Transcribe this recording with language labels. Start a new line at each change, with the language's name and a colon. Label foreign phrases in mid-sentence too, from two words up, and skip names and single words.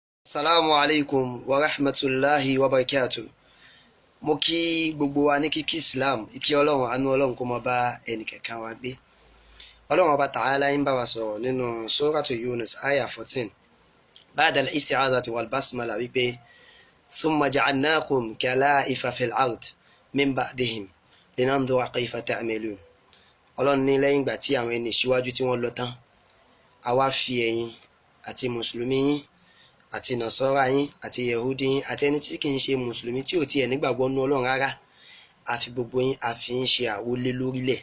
Arabic: السلام عليكم ورحمة الله وبركاته.
Yoruba: Mo kí gbogbo wa ní kíkí Islam, ìkí Ọlọ́run, àánú Ọlọ́run kó máa bá ẹnìkẹ̀kan wa gbé. Ọlọ́run Ọba Ta'ala ń bá wa sọ̀rọ̀ nínú Suratu Yunus aya 14.
Arabic: بعد الاستعاذة والبسملة wípé ثم جعلناكم خلائف في الأرض من بعدهم لننظر كيف تعملون.
Yoruba: Ọlọ́run ní lẹ́yìn ìgbà tí àwọn ẹni síwájú tí wọ́n lọ tán, a wá fi ẹ̀yin àti mùsùlùmí yín àti nàṣọ́ra yín àti yehudi yín àti ẹni tí kì í ṣe mùsùlùmí tí ò tiẹ̀ nígbàgbọ́ nú Ọlọ́run rárá, àfi gbogbo yín àfi ń ṣe àwọlé lórílẹ̀.